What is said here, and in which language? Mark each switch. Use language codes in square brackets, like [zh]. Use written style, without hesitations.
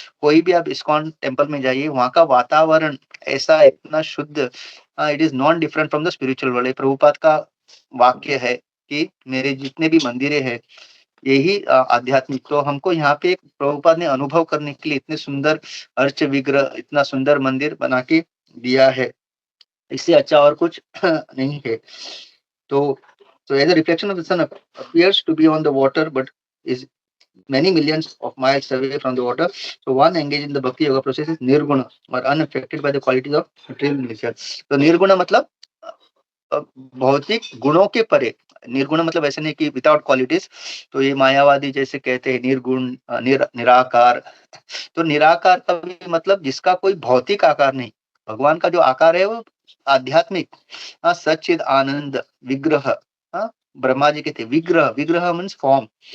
[hi] कोई भी आप इस्कॉन टेम्पल में जाइए, वहाँ का वातावरण ऐसा है, इतना शुद्ध, [en] It is non different from the spiritual world. [hi] ये प्रभुपाद का वाक्य है कि मेरे जितने भी मंदिरें हैं, यही आध्यात्मिक, तो हमको यहाँ पे एक प्रभुपाद ने अनुभव करने के लिए इतने सुंदर अर्च विग्रह, इतना सुंदर मंदिर बना के दिया है। इससे अच्छा और कुछ नहीं है। तो [en] As a reflection of the sun appears to be on the water but is many millions of miles away from the water. So one engaged in the bhakti yoga process is nirguna or unaffected by the qualities of material nature. [hi] तो निर्गुण मतलब भौतिक गुणों के परे। निर्गुण मतलब ऐसे नहीं कि [en] Without qualities. [hi] तो ये मायावादी जैसे कहते हैं निर्गुण, निराकार। तो निराकार का भी मतलब जिसका कोई भौतिक आकार नहीं, भगवान का जो आकार है वो आध्यात्मिक, सच्चिद आनंद विग्रह, ब्रह्मा जी के थे विग्रह, विग्रह [en] Means form.